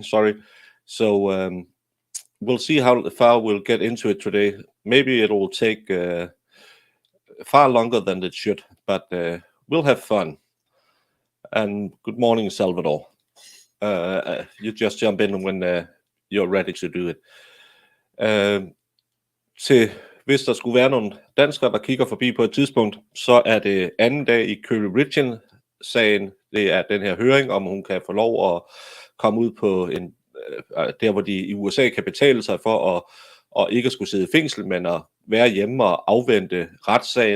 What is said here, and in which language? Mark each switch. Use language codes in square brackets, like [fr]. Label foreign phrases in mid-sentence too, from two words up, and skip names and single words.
[en] Sorry, so we'll see how far we'll get into it today. Maybe it will take far longer than it should, but we'll have fun. And good morning, Salvador. You just jump in when you're ready to do it. [da] Hvis der skulle være nogle danskere, der kigger forbi på et tidspunkt, så er det anden dag i Kouri Richins-sagen. Det er den her høring, om hun kan få lov at komme ud på der, hvor de i USA kan betale sig for at ikke skulle sidde i fængsel, men at være hjemme og afvente retssagen.